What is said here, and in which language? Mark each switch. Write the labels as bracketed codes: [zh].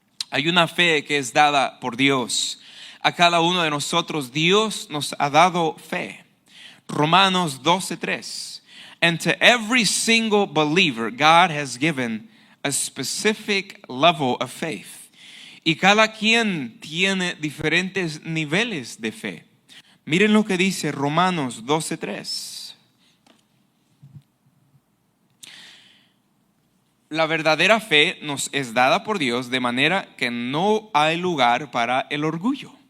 [es] Hay una fe que es dada por Dios. A cada uno de nosotros Dios nos ha dado fe. Romanos 12:3. [en] And to every single believer, God has given a specific level of faith. [es] Y cada quien tiene diferentes niveles de fe. Miren lo que dice Romanos 12:3. la verdadera fe nos es dada por Dios de manera que no hay lugar para el orgullo.